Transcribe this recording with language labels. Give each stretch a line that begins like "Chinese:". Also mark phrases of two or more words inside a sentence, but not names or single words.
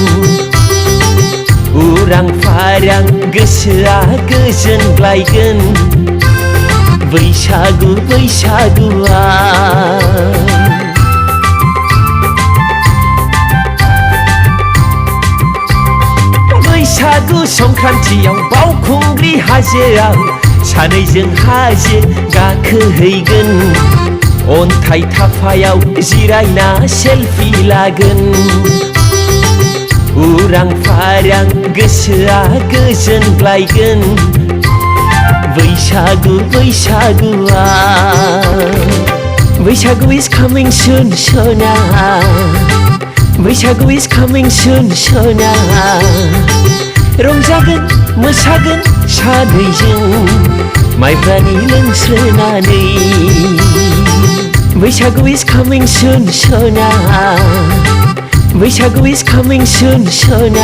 Bodo: उरां फारां गोसोआ गोजोनग्लायगोन बैसागु बैसागुआ बैसागु संक्रान्तियाव बावखुंग्रि हाजोआव सानैजों हाजो गाखोहैगोन अन्थाइ थाफायाव जिरायना सेलफि लागोन उरां फारां गोसोआ गोजोनग्लायगोन बैसागु बैसागुआ Bwisagu
English: is coming soon,
Bodo: Sona.
English: Bwisagu is coming soon, Sona.
Bodo: रंजागोन मोसागोन सानैजों माइब्रानि लोंस्रोनानै Bwisagu
English: is coming soon,
Bodo: Sona.
English: Bwisagu is coming soon, Sona.